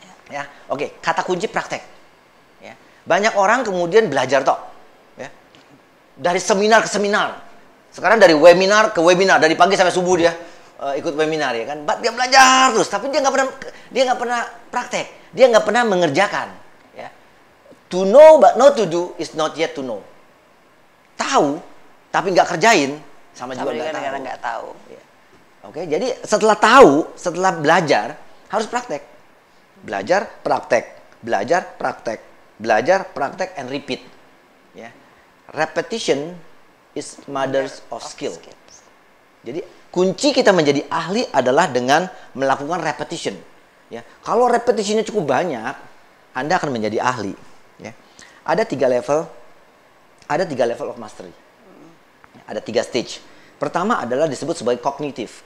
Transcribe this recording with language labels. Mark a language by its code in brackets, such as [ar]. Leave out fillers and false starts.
[id] Ya, oke, kata kunci praktek. Banyak orang kemudian belajar toh, ya. Dari seminar ke seminar. Sekarang dari webinar ke webinar, dari pagi sampai subuh dia ikut webinar, ya kan. Dia belajar terus, tapi dia nggak pernah praktek, dia nggak pernah mengerjakan. Ya. [en] To know but not to do is not yet to know. [id] Tahu tapi nggak kerjain sama juga nggak tahu. Ya. Oke, jadi setelah tahu, setelah belajar harus praktek, belajar praktek, belajar praktek. Belajar, praktek, [en] and repeat. [id] Ya. [en] Repetition is mothers of skill. [id] Jadi kunci kita menjadi ahli adalah dengan melakukan repetition. Ya. Kalau repetitionnya cukup banyak, Anda akan menjadi ahli. Ya. Ada 3 [en] level of mastery. [id] Ada 3 stage. Pertama adalah disebut sebagai kognitif.